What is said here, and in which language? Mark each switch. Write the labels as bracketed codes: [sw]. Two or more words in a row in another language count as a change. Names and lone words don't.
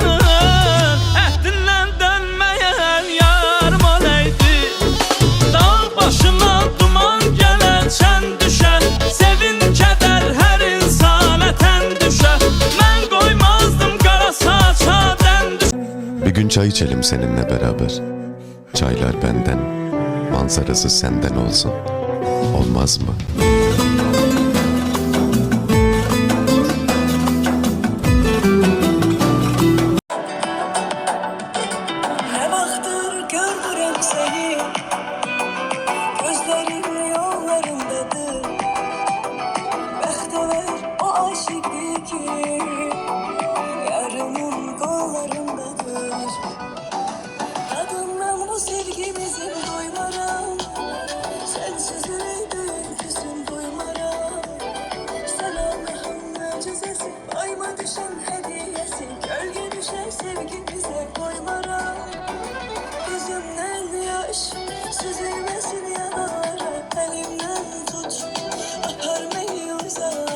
[az] Əhdindən dönməyən yarım olaydı. Dağ başına duman gələn çən düşər. Sevin kədər hər insana tən düşər. Mən qoymazdım qara saça dən düşər. [tr] Bir gün çay içelim seninle beraber. Çaylar benden, manzarası senden olsun. olmaz mı? [az] Ne vaxtdır gördürəm səni, gözlərim yollarındadır. Bəxtəvər o aşiqdir ki, yarımın qollarındadır. Adından bu sevgimizin doymaram, sensiz ürəkdən küsüm doymaram. [tr] Sen Allah'ın mucizesi, ayma düşen hediyesi, gölge düşer sevgimize koymaram. Gözümden yaş süzülmesin yanara, elimden tut akar beni uzara.